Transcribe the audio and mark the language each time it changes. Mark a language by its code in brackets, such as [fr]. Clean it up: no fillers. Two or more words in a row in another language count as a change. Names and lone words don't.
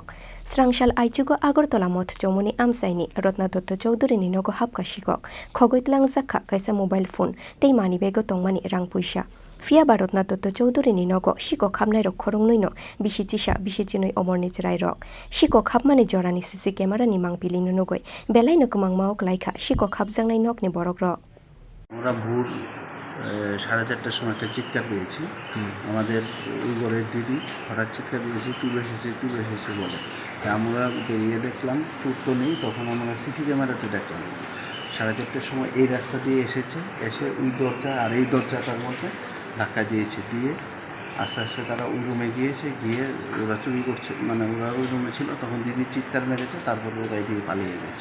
[trp] Srangshal aichugo Agortola moth chomoni amsaini Rotna Dotto Chaudhary ni nogo hapka shikok khogoi tlang jakha kaisa [en] mobile phone [trp] tei mani bego tongmani rang puisa. Fiaba Rotna Dotto Chaudhary ni nogo shikok hapnai rok khorong noi no bisichi noi omorni cherai rok. Shikok hapmani jorani [en] CC camera [trp] ni mangpili no nugoi belai no kamang maok laika shikok hapjangnai nok ni borok rok. [bn] আমরা ভোর 4:30টার সময় একটা চিৎকার পেয়েছি আমাদের ওই ঘরের দিদি হঠাৎ চিৎকার পেয়েছি চুপ এসেছে বলে আমরা বেরিয়ে দেখলাম চুপ তো নেই তখন আমরা [en] CC camera [bn] দেখলাম 4:30টার সময় এই রাস্তা দিয়ে এসে ওই দরজা আর এই দরজাটার মধ্যে ধাক্কা দিয়েছে দিয়ে আস্তে আস্তে তারা ওই রুমে গিয়ে ওরা চুরি করছে মানে ওরা ওই রুমে ছিল তখন দিদি চিৎকার মেরেছে তারপর ওরা এদিকে পালিয়ে গেছে।